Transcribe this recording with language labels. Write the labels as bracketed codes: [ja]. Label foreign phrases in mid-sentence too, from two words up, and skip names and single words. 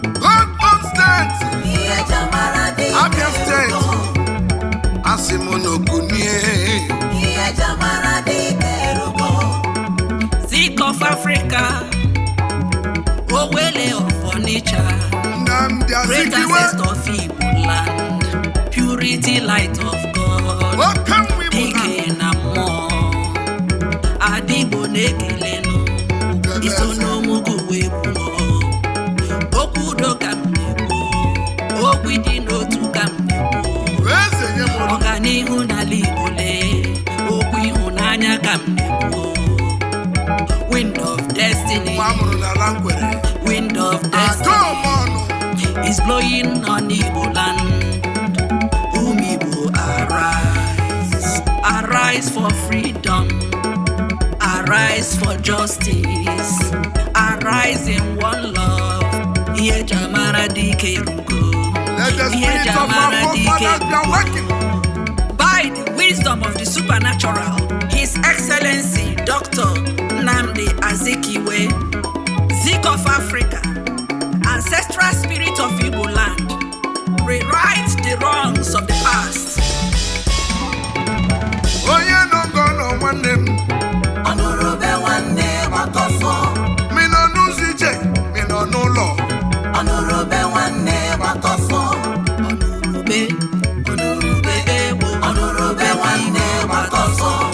[ig] Ogun steeti. Abia steeti. Asị m na okunie. [en] Zik of Africa. Owele of Onitsha. Nnamdi Great Azikiwe. ancestor of Igbo land. Purity light of God. Welcome, Igbo land. [ig] Dike na mmụọ. Adigbo na-ekelenụ. Ugebe Iso eze. n'omugu wee kwuo. Okwu udo ka m na-ekwu. Okwu ịdị n'otu ka m na-ekwu. Eze nye m ọnụ. Ọganihu n'ala Igbo lee. Okwu ịhụnanya ka m na-ekwu. [en] Wind of destiny. [ig] Nwa amụrụ n'ala Nkwere. [en] Wind of Adọ destiny [ig] m ọnụ. [en] is blowing on Igbo land. [ig] Ụmụ Igbo [en] arise, arise for freedom, arise for justice, arise in one love. [ig] Ihe eji amara dike erugo. [en] Let the [ig] Ihe eji [en] spirit of our [ig] amara dike [en] forefathers be erugo. awakened. By the wisdom of the supernatural, His Excellency Doctor Nnamdi Azikiwe, Zik of Africa, ancestral spirit of Igbo land, rewrite the wrongs of the past. [ig] Onye nọ ngọ nọ nwanne m. Ọnụrụbe nwanne gbata ọsọ. Mi nọ n'ụzọ ije, mi nọ n'ụlọ. Ọnụrụbe nwanne gbata ọsọ. Ọnụrụbe, ọnụrụbe ewo. Ọnụrụbe nwanne gbata ọsọ.